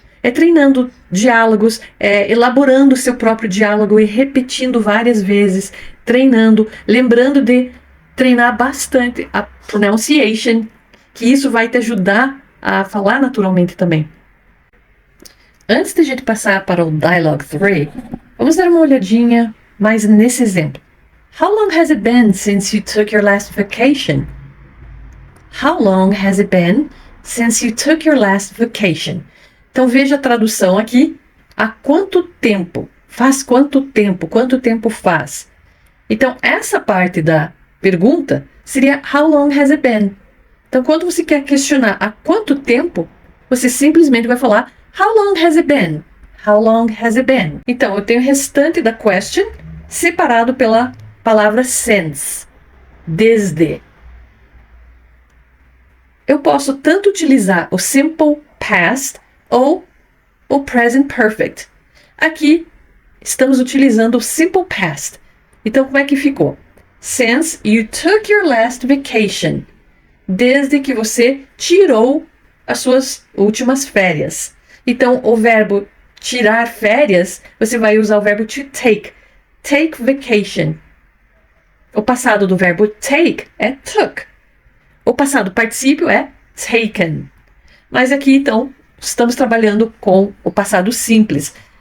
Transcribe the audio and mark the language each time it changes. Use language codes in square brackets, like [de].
[pt] É treinando diálogos, elaborando o seu próprio diálogo e repetindo várias vezes, treinando, lembrando de treinar bastante a pronunciation, que isso vai te ajudar a falar naturalmente também. Antes de a gente passar para o Dialogue 3, vamos dar uma olhadinha mais nesse exemplo. [en] How long has it been since you took your last vacation? How long has it been since you took your last vacation? [pt] Então veja a tradução aqui. Há quanto tempo? Faz quanto tempo? Quanto tempo faz? Então essa parte da pergunta seria [en] How long has it been? [pt] Então quando você quer questionar há quanto tempo, você simplesmente vai falar [en] How long has it been? How long has it been? [pt] Então eu tenho o restante da question separado pela palavra since. Desde. Eu posso tanto utilizar o simple past ou o present perfect. Aqui estamos utilizando o simple past. Então como é que ficou? [en] Since you took your last vacation. [pt] Desde que você tirou as suas últimas férias. Então o verbo tirar férias, você vai usar o verbo to take. Take vacation. O passado do verbo take é took. O passado particípio é taken. Mas aqui, então, estamos trabalhando com o passado simples.